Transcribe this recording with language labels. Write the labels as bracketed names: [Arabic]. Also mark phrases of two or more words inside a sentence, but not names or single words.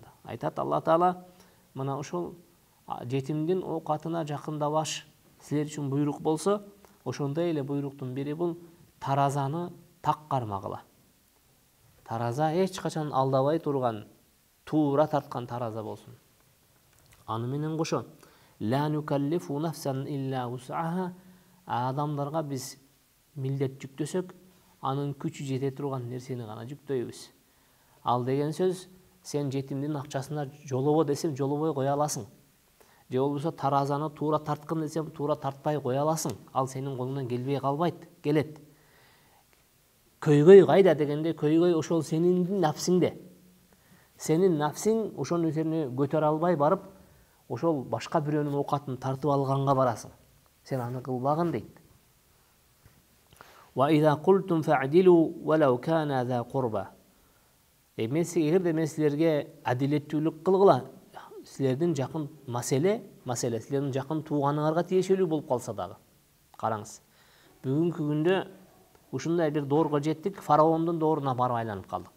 [Kyrgyz] Айтат Алла Таала, мына ошол жетимдин оокатына жакындабаш силер үчүн буйрук болсо, ошондой эле буйруктун бири бул таразаны так кармагыла. Тараза эч качан алдабай турган, туура тарткан тараза болсун. Аны менен кошо [Arabic] لا نكلف نفسا إلا وسعها, [Kyrgyz] адамдарга биз милдет жүктөсөк, анын күчү жете турган нерсени гана жүктөйбүз. Ал деген сөз, сен жетимдин акчасына жолобо десем жолобой кое аласың. Же болбосо таразаны туура тарткын десем туура тартпай кое аласың. Ал сенин колуңдан келбей калбайт, келет. Көйгөй кайда дегенде, көйгөй ошол сенин нафсиңде. Сенин нафсиң ошол нерсени көтөрө албай барып, ошол башка бирөөнүн оокатын тартып алганга барасың. Сен аны кылбагын дейт. [Arabic] وإذا قلتم فاعدلوا ولو كان ذا قربى. [Kyrgyz] Эгерде мен силерге адилеттүүлүк кылгыла, силердин жакын маселе, силердин жакын тууганыңарга тиешелүү болуп калса дагы. Караңыз. Бүгүнкү күндө ушундай бир доорго жеттик, фараондун дооруна барып айланып калдык.